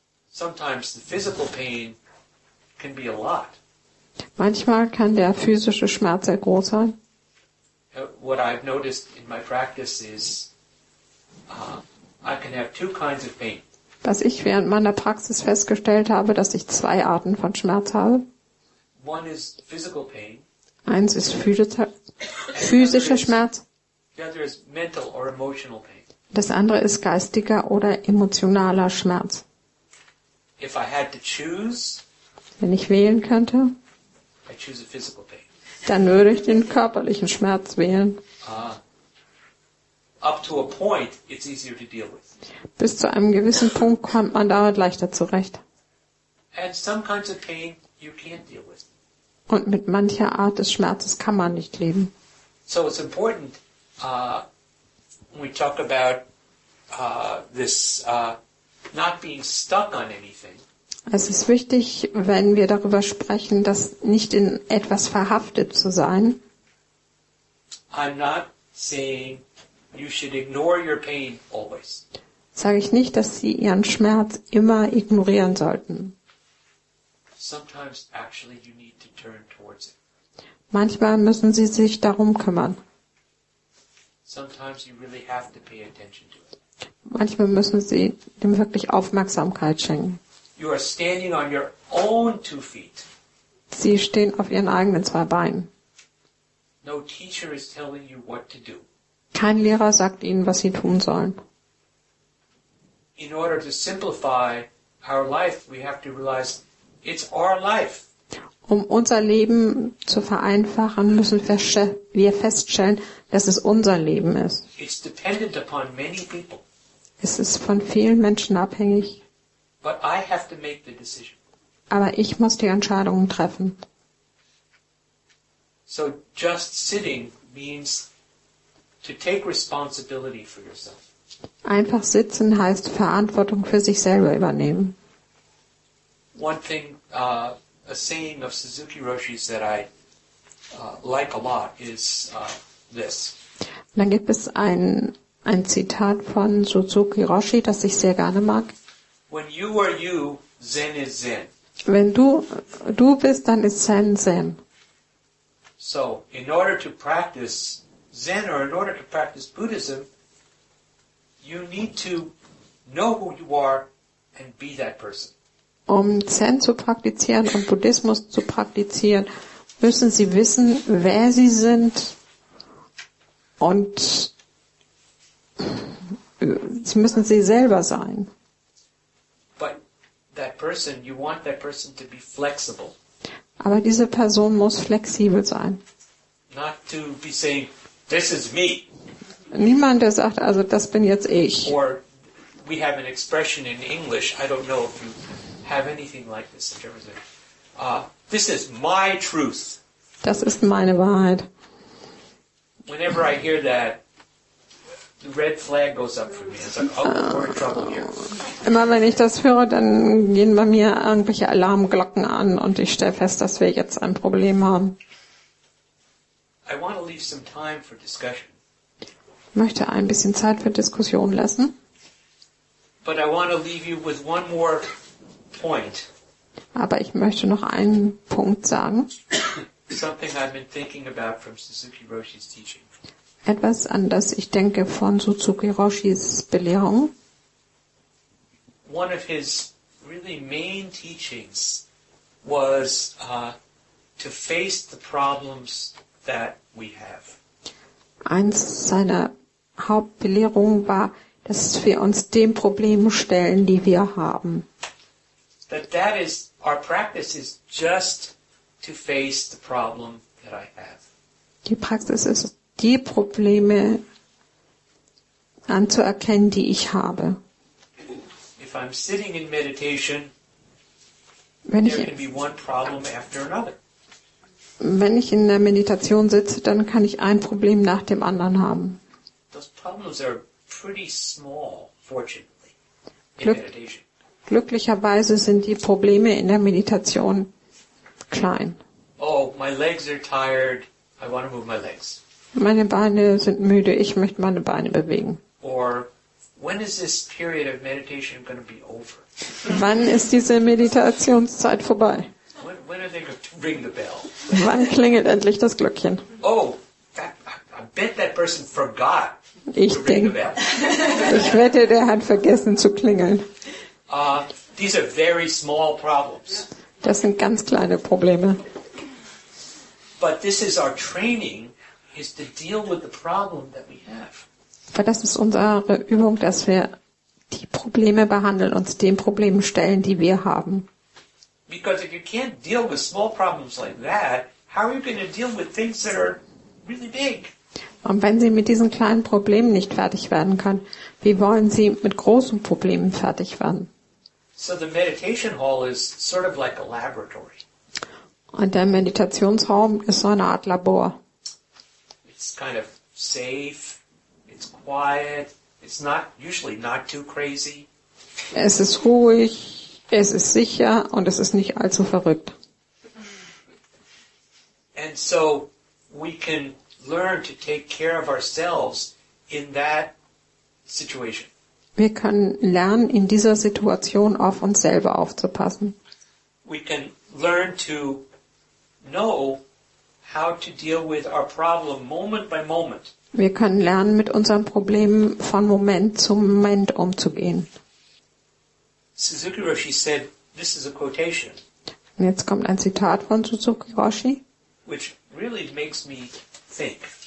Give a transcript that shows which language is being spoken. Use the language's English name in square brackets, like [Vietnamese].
[English] Sometimes the physical pain can be a lot. [German] Manchmal kann der physische Schmerz sehr groß sein. [English] What I've noticed in my practice is I can have two kinds of pain. [German] Was ich während meiner Praxis festgestellt habe, dass ich zwei Arten von Schmerz habe. [English] One is physical pain. [German] Eins ist physischer Schmerz. [English] The other is mental or emotional pain. [German] Das andere ist geistiger oder emotionaler Schmerz. [English] If I had to choose, [German] wenn ich wählen könnte, [English] I choose a physical pain. [German] Dann würde ich den körperlichen Schmerz wählen. [English] Up to a point, it's easier to deal with. [German] Bis zu einem gewissen Punkt kommt man damit leichter zurecht. [English] And some kinds of pain you can't deal with. [German] Und mit mancher Art des Schmerzes kann man nicht leben. [English] So it's important when we talk about this not being stuck on anything. [German] Es ist wichtig, wenn wir darüber sprechen, dass nicht in etwas verhaftet zu sein. [English] I'm not saying you should ignore your pain always. [German] Sage ich nicht, dass Sie Ihren Schmerz immer ignorieren sollten. [English] Sometimes actually you need to turn towards it. [German] Manchmal müssen Sie sich darum kümmern. [English] Sometimes you really have to pay attention to it. [German] Manchmal müssen Sie dem wirklich Aufmerksamkeit schenken. [English] You are standing on your own 2 feet. [German] Sie stehen auf Ihren eigenen 2 Beinen. [English] No teacher is telling you what to do. [German] Kein Lehrer sagt Ihnen, was Sie tun sollen. [English] In order to simplify our life, we have to realize it's our life. [German] Um unser Leben zu vereinfachen, müssen wir feststellen, dass es unser Leben ist. [English] It's dependent upon many people. [German] Es ist von vielen Menschen abhängig, [English] But I have to make the decision. [German] aber ich muss die Entscheidungen treffen. [English] So just sitting means to take responsibility for yourself. [German] Einfach sitzen heißt Verantwortung für sich selber übernehmen. [English] One thing, a saying of Suzuki Roshi's that I like a lot is this. [German] Und dann gibt es ein Zitat von Suzuki Roshi, das ich sehr gerne mag. [English] When you are you, Zen is Zen. [German] Wenn du bist, dann ist Zen Zen. [English] So, in order to practice Zen or in order to practice Buddhism, you need to know who you are and be that person. [German] Um Zen zu praktizieren und Buddhismus zu praktizieren, müssen Sie wissen, wer Sie sind und Sie müssen Sie selber sein. [English] But that person, you want that person to be flexible. [German] Aber diese Person muss flexibel sein. [English] Not to be saying, this is me. [German] Niemand, der sagt, also das bin jetzt ich. [English] Or we have an expression in English, I don't know if you have anything like this in terms of, this is my truth. [German] Das ist meine Wahrheit. [English] Whenever I hear that, the red flag goes up for me. It's like, oh, we're in trouble here. [German] Immer wenn ich das höre, dann gehen bei mir irgendwelche Alarmglocken an und ich stelle fest, dass wir jetzt ein Problem haben. [English] I want to leave some time for discussion. [German] Ich möchte ein bisschen Zeit für Diskussion lassen. [English] But I want to leave you with one more point. [German] Aber ich möchte noch einen Punkt sagen. [English] Something I've been thinking about from Suzuki Roshi's teaching. [German] Etwas, an das ich denke von Suzuki Roshis Belehrung. [English] One of his really main teachings was to face the problems that we have. [German] Eins seiner Hauptbelehrungen war, dass wir uns dem Problem stellen, die wir haben. [English] That is, our practice is just to face the problem that I have. [German] Die Praxis ist, die Probleme anzuerkennen, die ich habe. [English] If I'm sitting in meditation, [German] Wenn [English] there can be one problem after another. [German] Wenn ich in der Meditation sitze, dann kann ich ein Problem nach dem anderen haben. [English] Those problems are pretty small, fortunately, in [German] Glück- [English] meditation. [German] Glücklicherweise sind die Probleme in der Meditation klein. [English] Oh, my legs are tired. I want to move my legs. [German] Meine Beine sind müde, ich möchte meine Beine bewegen. [English] Or, when is this period of meditation going to be over? [German] Wann ist diese Meditationszeit vorbei? [English] When are they going to ring the bell? [German] Wann klingelt endlich das Glöckchen? [English] Oh, I bet that person forgot [German] Ich [English] to ring the [German] denke, [English] bell. [German] ich wette, der hat vergessen zu klingeln. [English] These are very small problems. [German] Das sind ganz kleine Probleme. [English] But this is our training, is to deal with the problem that we have. [German] Aber das ist unsere Übung, dass wir die Probleme behandeln, uns den Problemen stellen, die wir haben. [English] Because if you can't deal with small problems like that, how are you going to deal with things that are really big? [German] Und wenn Sie mit diesen kleinen Problemen nicht fertig werden können, wie wollen Sie mit großen Problemen fertig werden? [English] So the meditation hall is sort of like a laboratory. [German] Und der Meditationsraum ist so eine Art Labor. [English] It's kind of safe, it's quiet, it's not usually not too crazy. [German] Es ist ruhig, Es ist sicher und es ist nicht allzu verrückt. [English] And so we can learn to take care of ourselves in that situation. [German] Wir können lernen, in dieser Situation auf uns selber aufzupassen. [English] We can learn to know how to deal with our problem moment by moment. [German] Wir können lernen, mit unseren Problemen von Moment zu Moment umzugehen. [English] Suzuki Roshi said, this is a quotation, [German] Und jetzt kommt ein Zitat von Suzuki Roshi, [English] which really makes me think.